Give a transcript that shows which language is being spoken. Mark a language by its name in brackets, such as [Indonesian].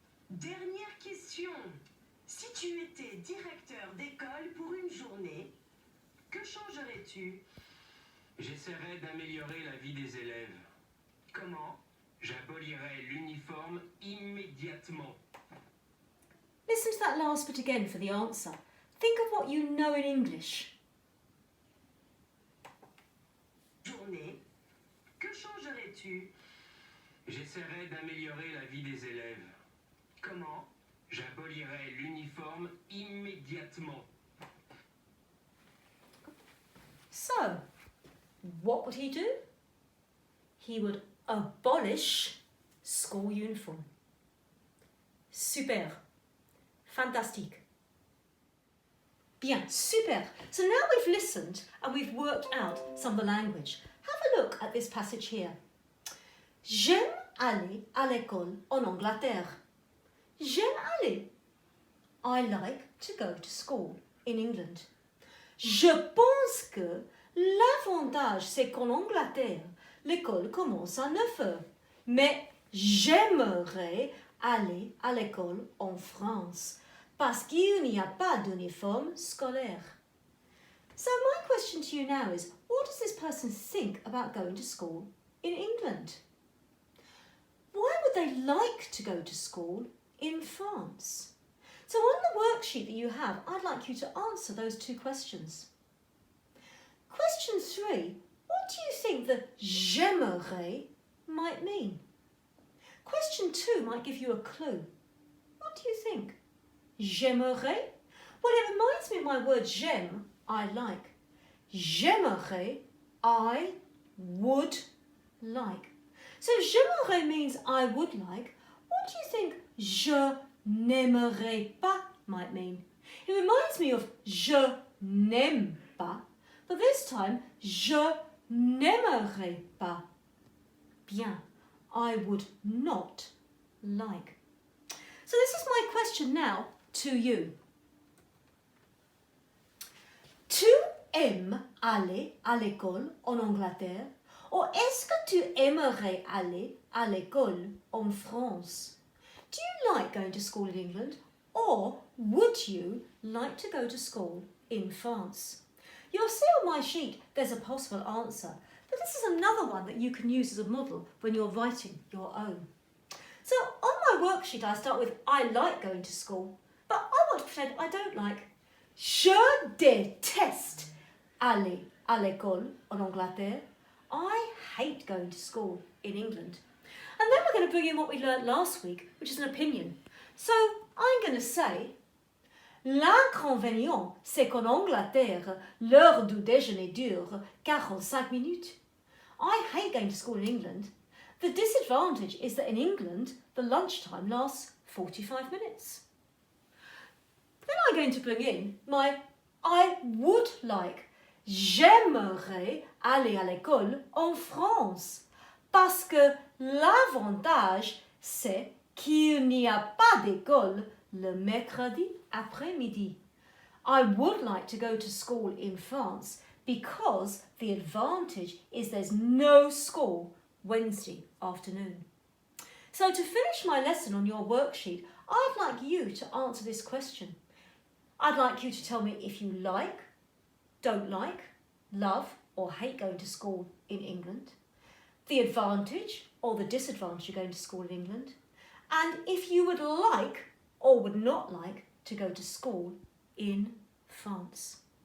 [French] Dernière question. Si tu étais directeur d'école pour une journée, que changerais-tu? J'essaierai d'améliorer la vie des élèves. Comment? J'abolirai l'uniforme immédiatement. [English] Listen to that last bit again for the answer. Think of what you know in English. [French] Journée, que changerais-tu? J'essaierai d'améliorer la vie des élèves. Comment? J'abolirai l'uniforme immédiatement. [English] So, what would he do? He would abolish school uniform. Super. [French] Fantastique. Bien, [English] super. So now we've listened and we've worked out some of the language. Have a look at this passage here. [French] J'aime aller à l'école en Angleterre. J'aime aller. [English] I like to go to school in England. [French] Je pense que l'avantage, c'est qu'en Angleterre, l'école commence à 9 heures. Mais j'aimerais aller à l'école en France parce qu'il n'y a pas d'uniforme scolaire. [English] So my question to you now is, what does this person think about going to school in England? Why would they like to go to school in France? So on the worksheet that you have, I'd like you to answer those two questions. Question 3, what do you think the j'aimerais might mean? Question 2 might give you a clue. What do you think? J'aimerais? Well, it reminds me of my word j'aime, I like. J'aimerais, I would like. So j'aimerais means I would like. What do you think [French] je n'aimerais pas [English] might mean? It reminds me of [French] je n'aime pas, [English] but this time [French] je n'aimerais pas. Bien, [English] I would not like. So this is my question now to you. [French] Tu aimes aller à l'école en Angleterre? Ou est-ce que tu aimerais aller à l'école en France? [English] Do you like going to school in England? Or would you like to go to school in France? You'll see on my sheet there's a possible answer, but this is another one that you can use as a model when you're writing your own. So on my worksheet I start with I like going to school, but I want to pretend I don't like. [French] Je déteste aller à l'école en Angleterre. [English] I hate going to school in England. And then we're going to bring in what we learnt last week, which is an opinion. So I'm going to say, [French] l'inconvénient, c'est qu'en Angleterre, l'heure du déjeuner dure 45 minutes. [English] I hate going to school in England. The disadvantage is that in England, the lunchtime lasts 45 minutes. Then I'm going to bring in my I would like. [French] J'aimerais aller à l'école en France parce que l'avantage, c'est qu'il n'y a pas d'école le mercredi après-midi. [English] I would like to go to school in France because the advantage is there's no school Wednesday afternoon. So to finish my lesson on your worksheet, I'd like you to answer this question. I'd like you to tell me if you like, don't like, love or hate going to school in England, the advantage or the disadvantage of going to school in England, and if you would like or would not like to go to school in France.